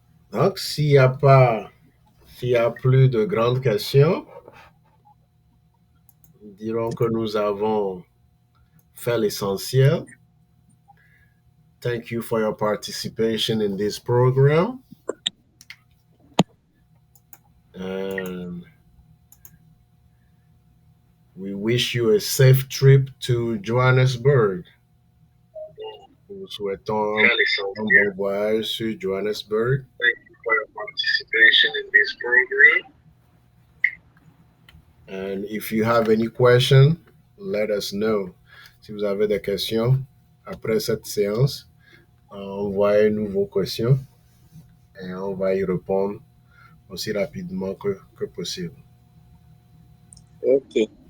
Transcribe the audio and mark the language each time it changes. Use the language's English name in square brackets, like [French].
[French] Donc, s'il y a plus de grandes questions, dirons que nous avons fait l'essentiel. [English] Thank you for your participation in this program. And we wish you a safe trip to Johannesburg. [French] Nous vous souhaitons un bon voyage sur Johannesburg. [English] Thank you for your participation in this program. And if you have any question, let us know. [French] Si vous avez des questions après cette séance, envoyez-nous vos questions et on va y répondre aussi rapidement que possible. OK.